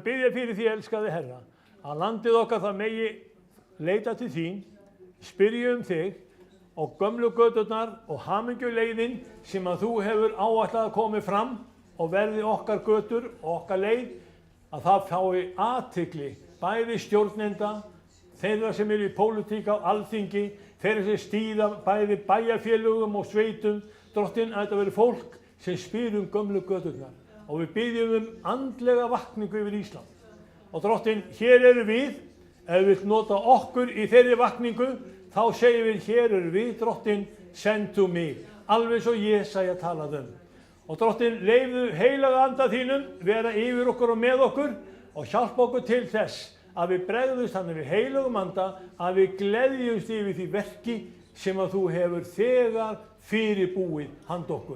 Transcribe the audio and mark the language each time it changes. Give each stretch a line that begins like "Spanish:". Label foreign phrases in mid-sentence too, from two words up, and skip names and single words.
Icelandic: Biðja fyrir því, elskaði Herra, að landið okkar það megi leita til þín, spyrja þig og gömlu göturnar og hamingjuleiðin sem að þú hefur áætlað að komi fram og verði okkar götur og okkar leið, að það fái athygli bæði stjórnenda, þeirra sem eru í pólitík á alþingi, þeirra sem stýra bæði bæjarfélögum og sveitum, Drottinn, að þetta veri fólk sem spyr gömlu göturnar. Og við biðjum andlega vakningu yfir Ísland. Og Drottinn, hér eru við, ef við vilt nota okkur í þeirri vakningu, þá segjum við, hér eru við, Drottinn,
English: send to me.
Icelandic: Alveg svo Jesaja talaði Og Drottinn, leyfðu heilaga anda þínum vera yfir okkur og með okkur og hjálpa okkur til þess að við bregðumst þannig við heilagum anda, að við gleðjumst yfir því verki sem að þú hefur þegar fyrirbúið handa okkur.